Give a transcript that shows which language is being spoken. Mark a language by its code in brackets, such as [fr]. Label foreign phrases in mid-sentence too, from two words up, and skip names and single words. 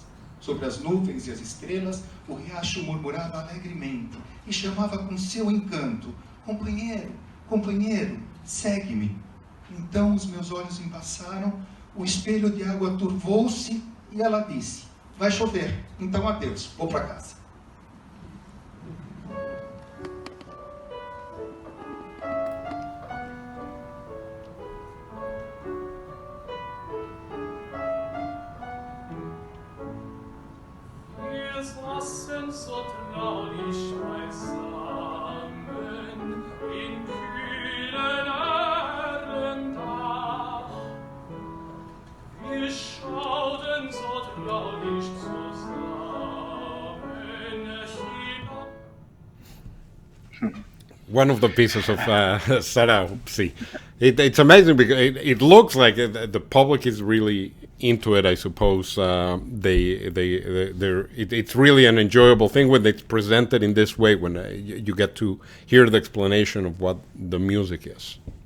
[pt] Sobre as nuvens e as estrelas, o riacho murmurava alegremente e chamava com seu encanto: companheiro, companheiro, segue-me. Então os meus olhos embaçaram, o espelho de água turvou-se e ela disse: vai chover, então adeus, vou para casa. [de] So traulich beisammen in kühlen Erlendach. Wir schauten so traulich zusammen hinab. [en] One of the pieces of Sarah Upsi. It's amazing because it looks like the public is really into it. I suppose it's really an enjoyable thing when it's presented in this way. When you get to hear the explanation of what the music is.